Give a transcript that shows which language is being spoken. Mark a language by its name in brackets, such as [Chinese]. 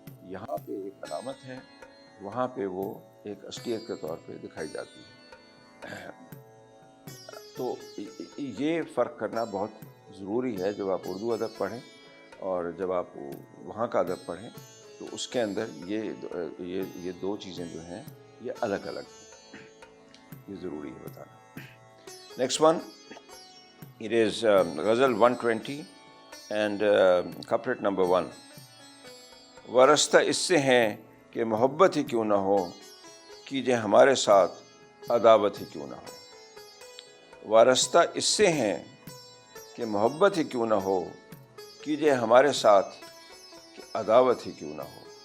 [Urdu] یہاں پہ ایک علامت ہے، وہاں پہ وہ ایک اصلیت کے طور پہ دکھائی جاتی ہے. تو یہ فرق کرنا بہت ضروری ہے جب آپ اردو ادب پڑھیں اور جب آپ وہاں کا ادب پڑھیں، تو اس کے اندر یہ دو چیزیں جو ہیں یہ الگ الگ ہیں. یہ ضروری ہے بتانا. [English] Next one, it is ghazal 120 and couplet number 1. [Urdu] وارستہ اس سے ہیں کہ محبت ہی کیوں نہ ہو، کیجے ہمارے ساتھ عداوت ہی کیوں نہ ہو. وارستہ اس سے ہیں کہ محبت ہی کیوں نہ ہو، کیجے ہمارے ساتھ عداوت ہی کیوں نہ ہو.